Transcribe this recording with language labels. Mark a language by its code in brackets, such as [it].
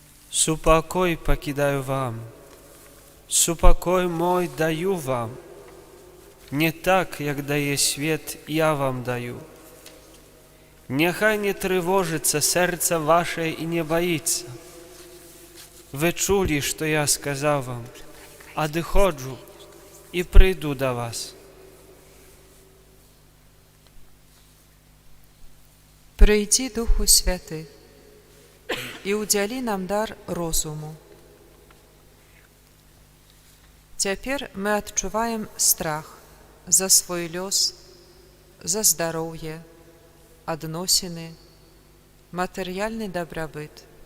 [uk] Супокой покидаю вам, супокой мой даю вам. Не так, як дає світ, я вам даю. Нехай не тривожиться серце ваше і не боїться. Ви чули, що я сказав вам, а доходжу і прийду до вас. [be] Прыйдзі, Духу Святы, і ўдзялі нам дар розуму. Цяпер мы адчуваем страх за свой лёс, за здароўе, адносіны, матэрыяльны дабрабыт.